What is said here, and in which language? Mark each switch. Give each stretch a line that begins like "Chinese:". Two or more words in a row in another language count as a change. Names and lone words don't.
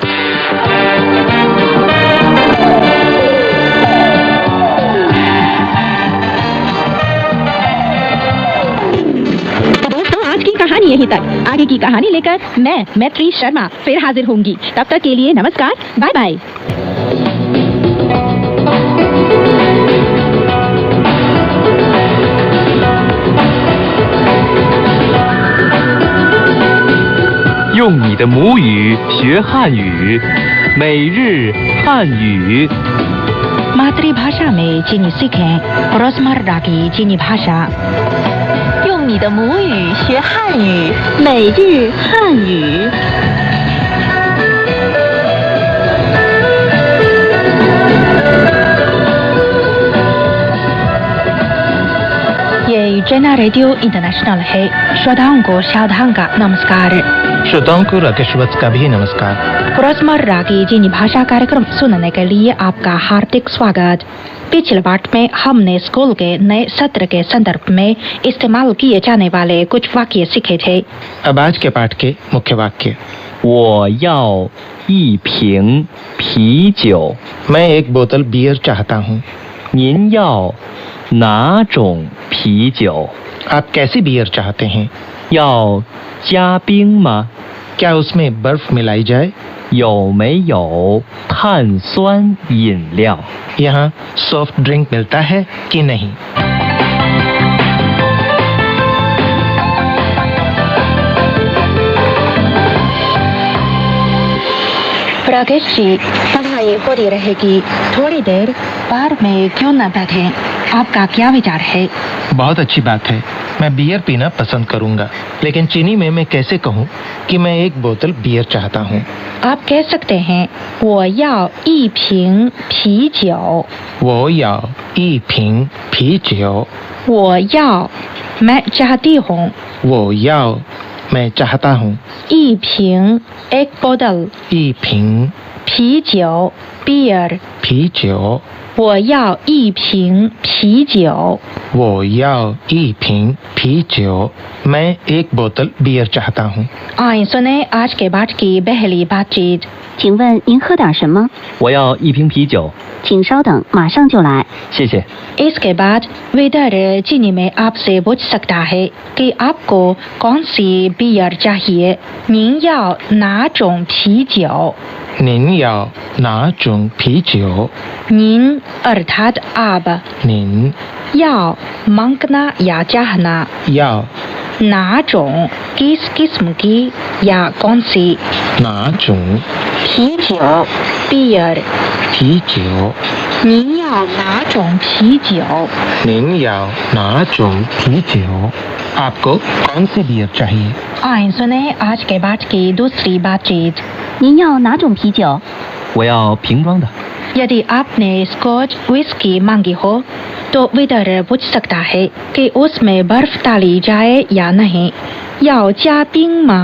Hindi: आज की कहानी यहीं तक। आगे की कहानी लेकर मैं मैत्री शर्मा फिर हाजिर होंगी। तब तक के लिए नमस्कार, बाय बाय।
Chinese: 用你的母语学汉语，每日汉语。
Hindi: मातृभाषा में चीनी सीखें, रोजमर्रा की चीनी भाषा।
Chinese: 用你的母语学汉语，每日汉语。
Hindi: ये चैना रेडियो इंटरनेशनल है। श्रोताओं को सावधान का नमस्कार। श्रोताओं को राकेशवत्स का भी नमस्कार। रोजमर्रा की चीनी भाषा कार्यक्रम सुनने के लिए आपका हार्दिक स्वागत। पिछले पाठ में हमने स्कूल के नए सत्र के संदर्भ में इस्तेमाल किए जाने वाले कुछ वाक्य सीखे थे। अब आज के पाठ के मुख्य वाक्य।
Chinese: 我要一瓶啤酒。
Hindi: मैं एक बोतल बियर चाहता हूँ।
Chinese: 您要哪种啤酒？
Hindi: आप कैसी बियर चाहते हैं?
Chinese: 要加冰吗？
Hindi: क्या उसमें बर्फ मिलाई जाए?
Chinese: 有没有碳酸饮料？
Hindi: यहाँ
English: soft drink
Hindi: मिलता है कि नहीं? राकेश जी, पढ़ाई होती रहेगी, थोड़ी देर बार में क्यों न बैठे? आपका क्या विचार है? बहुत अच्छी बात है। मैं बियर पीना पसंद करूंगा, लेकिन चीनी में मैं कैसे कहूँ कि मैं एक बोतल बियर चाहता हूँ? आप कह सकते हैं,
Chinese: 我要一瓶啤酒。我要一瓶啤酒. 我要
Hindi: मैं चाहती हूँ।
Chinese: 我要
Hindi: मैं चाहता हूँ।
Chinese: 一瓶
Hindi: एक बोतल।
Chinese: 一瓶啤酒 beer। 啤酒。我要一瓶啤酒。我要一瓶啤酒.
Hindi: मैं एक बोतल बियर चाहता हूँ। आइए सुने आज के पाठ की पहली बातचीत।
Chinese: 请问您喝点什么？我要一瓶啤酒，请稍等，马上就来。谢谢。
Hindi: इसके बाद वेदर चीनी में आपसे पूछ सकता है कि आपको कौन सी बियर चाहिए।
Chinese: 您要哪种啤酒？您要哪种啤酒？
Hindi: 您 अर्थात आप।
Chinese: 您
Hindi: 要 मांगना या चाहना।
Chinese: 要
Hindi: ना种 किस किस्म की या कौन सी।
Chinese: 哪种
Hindi: 啤酒 बियर।
Chinese: 啤酒？您要哪种啤酒？您要哪种啤酒？
Hindi: आपको कौन सी बियर चाहिए? आइए सुने आज के पाठ की दूसरी बातचीत।
Chinese: 您要哪种啤酒？我要瓶装的。
Hindi: यदि आपने
English: Scotch whisky
Hindi: मांगी हो तो वेदर पूछ सकता है कि उसमें बर्फ डाली जाए या नहीं।